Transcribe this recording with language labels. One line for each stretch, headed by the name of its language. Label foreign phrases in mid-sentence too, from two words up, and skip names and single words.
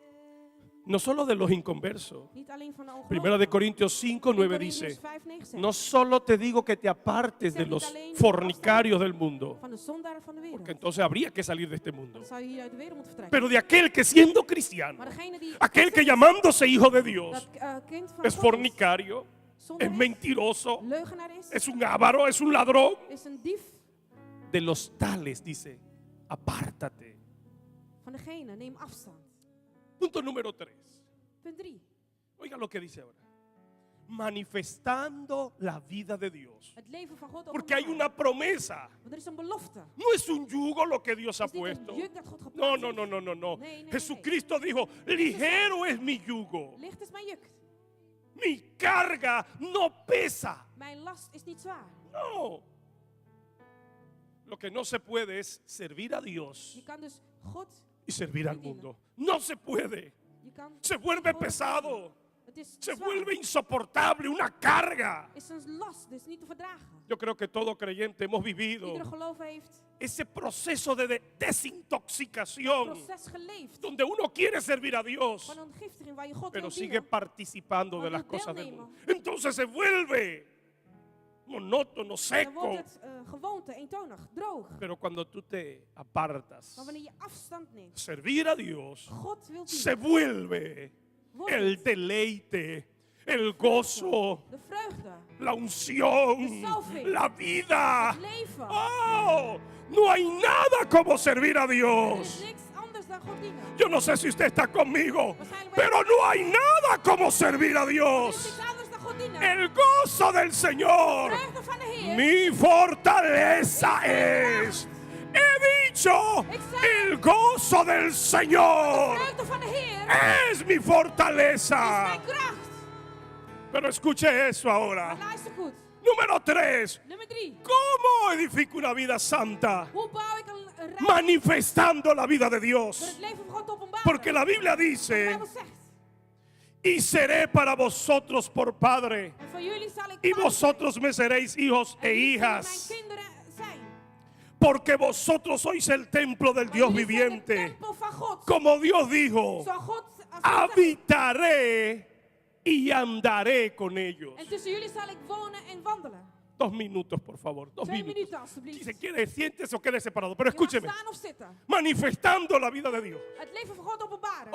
Dutch: Vertrekken.
Spanish: No solo de los inconversos.
Dutch: Niet alleen van de
Spanish: Primera de
Dutch: ongelovigen.
Spanish: Corintios 5, 9 Corinthians dice:
Dutch: 5, 9 zegt,
Spanish: no solo te digo que te apartes de los fornicarios del mundo,
Dutch: van de zondaren van de wereld.
Spanish: porque entonces habría que salir de este mundo,
Dutch: Dan zou je hier uit de wereld moeten vertrekken.
Spanish: pero de aquel que siendo cristiano,
Dutch: Maar degene die
Spanish: aquel que llamándose hijo de Dios,
Dutch: dat kind van
Spanish: es
Dutch: God
Spanish: fornicario,
Dutch: zondaar
Spanish: es
Dutch: is,
Spanish: mentiroso,
Dutch: leugenaar is,
Spanish: es un avaro, es un ladrón,
Dutch: is een dief,
Spanish: de los tales, dice, apártate.
Dutch: van degene neem afstand.
Spanish: Punto número 3.
Dutch: Punt 3.
Spanish: Oiga lo que dice ahora. Manifestando la vida de Dios.
Dutch: Het leven van God
Spanish: Porque hay
Dutch: openbaren.
Spanish: una promesa.
Dutch: Want er is een belofte.
Spanish: No es un yugo lo que Dios ha
Dutch: Het is niet
Spanish: puesto.
Dutch: een juk dat God
Spanish: No,
Dutch: geplaatst
Spanish: no,
Dutch: heeft.
Spanish: no, no, no, no.
Dutch: Nee, nee,
Spanish: Jesucristo dijo, ligero es mi yugo.
Dutch: Licht is mijn juk.
Spanish: Mi carga no pesa.
Dutch: Mijn last is niet zwaar.
Spanish: No. Lo que no se puede es servir a Dios
Dutch: Je kan dus God,
Spanish: y servir al mundo. No se puede.
Dutch: je kan
Spanish: Se vuelve
Dutch: God
Spanish: pesado.
Dutch: Het is
Spanish: Se
Dutch: zwaar.
Spanish: vuelve insoportable, una carga.
Dutch: Is een last, dus niet te verdragen.
Spanish: Yo creo que todo creyente hemos vivido
Dutch: Iedere gelover heeft
Spanish: ese proceso de
Dutch: een
Spanish: desintoxicación
Dutch: proces geleefd
Spanish: donde uno quiere servir a Dios,
Dutch: van een giftiging waar je God
Spanish: pero
Dutch: wil
Spanish: sigue
Dutch: dienen.
Spanish: participando de
Dutch: Maar
Spanish: las
Dutch: wil
Spanish: cosas del
Dutch: deelnemen.
Spanish: mundo. Entonces se vuelve monótono,
Dutch: Dan
Spanish: seco.
Dutch: wordt het gewoonte, eentonig, droog.
Spanish: Pero cuando tú te apartas,
Dutch: Maar wanneer je afstand neemt,
Spanish: servir a Dios
Dutch: God wil
Spanish: se
Dutch: dienen.
Spanish: vuelve
Dutch: Wordt
Spanish: el
Dutch: het
Spanish: deleite, el gozo,
Dutch: de vreugde,
Spanish: la unción,
Dutch: De salving.
Spanish: la vida.
Dutch: het leven.
Spanish: Oh, no hay nada como servir a
Dutch: Er is
Spanish: Dios.
Dutch: niks anders dan God dienen.
Spanish: Yo no sé si usted está conmigo,
Dutch: Waarschijnlijk
Spanish: pero no hay nada como servir a
Dutch: Er is
Spanish: Dios.
Dutch: niks anders dan God dienen.
Spanish: El gozo del Señor,
Dutch: Vreugde van de Heer.
Spanish: mi fortaleza es. He dicho, el gozo del Señor
Dutch: Vreugde van de Heer
Spanish: es mi
Dutch: is
Spanish: fortaleza.
Dutch: mijn kracht.
Spanish: Pero escuche eso
Dutch: Maar
Spanish: ahora.
Dutch: luister goed.
Spanish: Número 3.
Dutch: Nummer 3.
Spanish: ¿Cómo edifico una vida santa?
Dutch: Hoe bouw ik een rijk
Spanish: Manifestando la vida de
Dutch: door
Spanish: Dios.
Dutch: het leven van God te openbaren?
Spanish: Porque la Biblia
Dutch: De
Spanish: dice,
Dutch: Bijbel zegt.
Spanish: y seré para vosotros por padre,
Dutch: En van jullie zal ik
Spanish: y
Dutch: vader zijn.
Spanish: vosotros me seréis hijos
Dutch: En
Spanish: e
Dutch: jullie zullen
Spanish: hijas,
Dutch: mijn kinderen zijn.
Spanish: porque vosotros sois el templo del
Dutch: Want
Spanish: Dios
Dutch: jullie zijn de
Spanish: viviente.
Dutch: tempel van God.
Spanish: Como Dios dijo,
Dutch: Zo God als God zegt.
Spanish: habitaré y andaré con ellos.
Dutch: En tussen jullie zal ik wonen en wandelen.
Spanish: 2 minutos, por favor. 2 2 minutos.
Dutch: minuten alstublieft.
Spanish: Si se quiere, siéntese o quede separado. Pero
Dutch: Je mag
Spanish: escúcheme.
Dutch: staan of zitten.
Spanish: Manifestando la vida de Dios.
Dutch: Het leven van God openbaren.